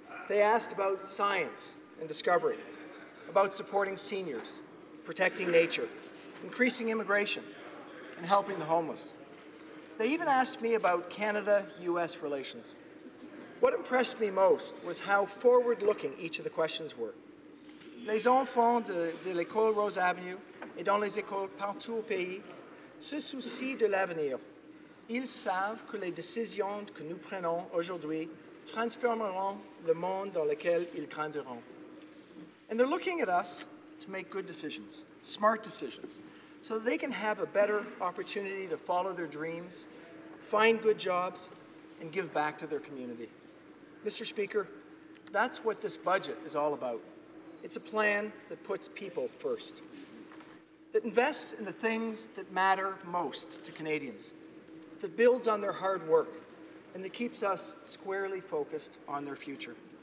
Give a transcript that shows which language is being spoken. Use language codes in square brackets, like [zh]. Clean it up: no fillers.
[en] They asked about science and discovery, about supporting seniors, protecting nature, increasing immigration, and helping the homeless. They even asked me about Canada-US relations. What impressed me most was how forward-looking each of the questions were. [fr] Les enfants de l'école Rose Avenue et dans les écoles partout au pays se soucient de l'avenir. Ils savent que les décisions que nous prenons aujourd'hui transformeront le monde dans lequel ils grandiront. [en] And they're looking at us to make good decisions, smart decisions, so that they can have a better opportunity to follow their dreams, find good jobs, and give back to their community. Mr. Speaker, that's what this budget is all about. It's a plan that puts people first, that invests in the things that matter most to Canadians, that builds on their hard work, and that keeps us squarely focused on their future.